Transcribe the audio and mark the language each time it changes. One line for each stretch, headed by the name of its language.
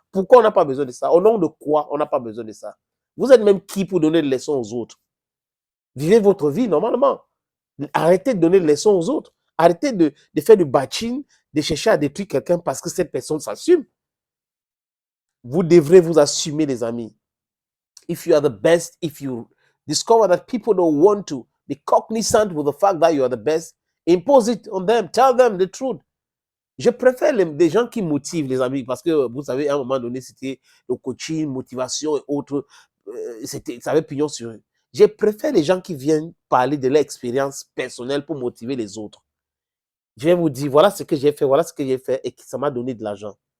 French: Pourquoi on n'a pas besoin de ça? Au nom de quoi on n'a pas besoin de ça? Vous êtes même qui pour donner des leçons aux autres? Vivez votre vie normalement. Arrêtez de donner des leçons aux autres. Arrêtez de faire du batching, de chercher à détruire quelqu'un parce que cette personne s'assume. Vous devrez vous assumer, les amis.
English: If you are the best, if you discover that people don't want to be cognizant with the fact that you are the best, impose it on them. Tell them the truth.
French: Je préfère des gens qui motivent, les amis, parce que vous savez, à un moment donné, c'était le coaching, motivation et autres. Ça avait pignon sur eux. Je préfère les gens qui viennent parler de leur expérience personnelle pour motiver les autres. Je vais vous dire, voilà ce que j'ai fait, voilà ce que j'ai fait et ça m'a donné de l'argent.